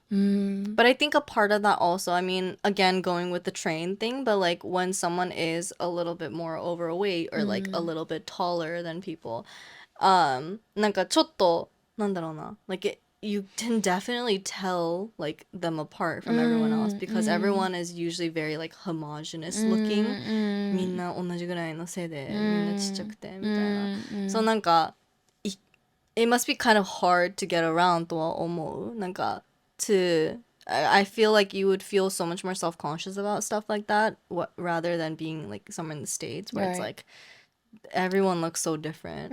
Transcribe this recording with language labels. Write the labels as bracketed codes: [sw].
[en] But I think a part of that also, I mean, again, going with the train thing, but like when someone is a little bit more overweight or like a little bit taller than people, [ja] なんかちょっと、なんだろうな, [en] like you can definitely tell like them apart from everyone else because everyone is usually very like homogenous looking. [ja] みんな同じぐらいの背で、みんなちっちゃくて、みたいな。そうなんか、 [en] it must be kind of hard to get around [ja] とは思う。 [en] なんか I feel like you would feel so much more self-conscious about stuff like that rather than being like somewhere in the States where it's Right. like everyone looks so different.